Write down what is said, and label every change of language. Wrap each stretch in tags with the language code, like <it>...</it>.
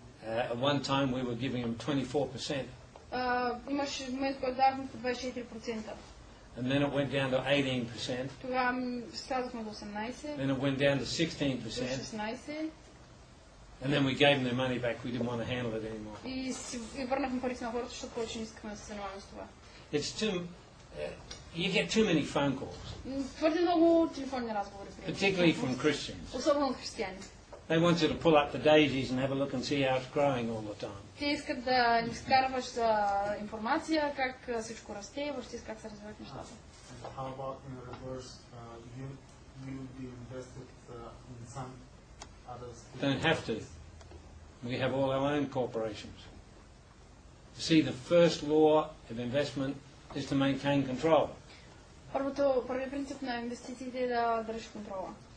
<en>At one time we were giving them 24%.</en> <bg>Имаше момент, който давахме по 24%.</bg> <en>And then it went down to 18%.</en> <bg>Тогава слязохме до 18%.</bg> <en>Then it went down to 16%.</en> <bg>До 16%.</bg> <en>And then we gave them their money back. We didn't want to handle it anymore.</en> <bg>И върнахме парите на хората, защото повече не искаме да се занимаваме с това.</bg> <en>It's too. You get too many phone calls.</en> <bg>Твърде много телефонни разговори.</bg> <en>Particularly from Christians.</en> <bg>Особено от християни.</bg> <en>They want you to pull up the daisies and have a look and see how it's growing all the time.</en> <bg>Те искат да ни скарваш за информация, как всичко расте и въобще как се развиват нещата.</bg> <en>How about in reverse, you be invested in some others? Don't have to. We have all our own corporations. See, the first law of investment is to maintain control.</en> <bg>Първият принцип на инвестициите е да държиш контрола.</bg>